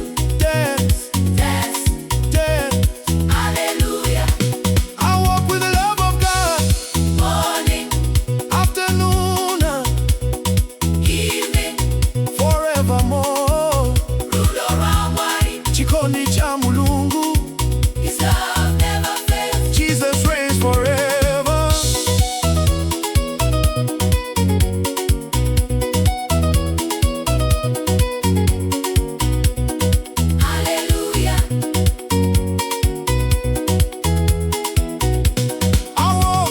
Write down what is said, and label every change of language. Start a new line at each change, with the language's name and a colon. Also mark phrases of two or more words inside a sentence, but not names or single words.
English: dance, dance, dance. hallelujah. I walk with the love of God. Morning, Afternoon, evening, forevermore. rule around wide.
Nyanja: Chikondi cha Mulungu,
English: His love never fails. Jesus reigns forever. Hallelujah. I walk